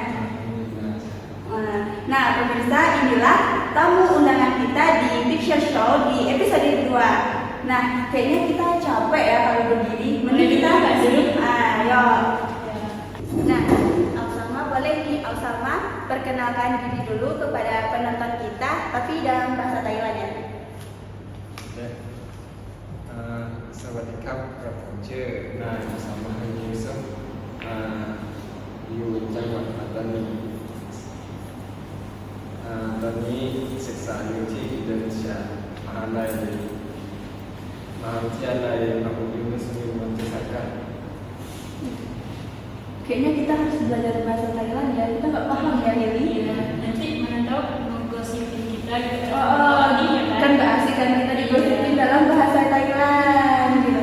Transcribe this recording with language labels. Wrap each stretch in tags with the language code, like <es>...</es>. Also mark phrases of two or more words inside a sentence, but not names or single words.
<id>Nah, pemirsa, inilah tamu undangan kita di Big Star Show di episode kedua. Nah, kayaknya kita capek ya kalau berdiri. Mending kita duduk. Ayo. Nah, Alsama boleh nih Alsama perkenalkan diri dulu kepada penonton kita, tapi dalam bahasa Thailand ya.</id> <th>สวัสดีครับกระผมชื่อนายสามารถยูซุฟอยู่จังหวัดปัตตานีตอนนี้ศึกษาอยู่ที่อินโดนีเซียมหาวิทยาลัย Abu Yunus Manchester.</th> <id>Kayaknya kita harus belajar bahasa Thailand ya, kita nggak paham ya Lili. Nanti mana tahu menggosipin kita gitu. Kan nggak asik kan kita digosipin dalam bahasa Thailand gitu.</id>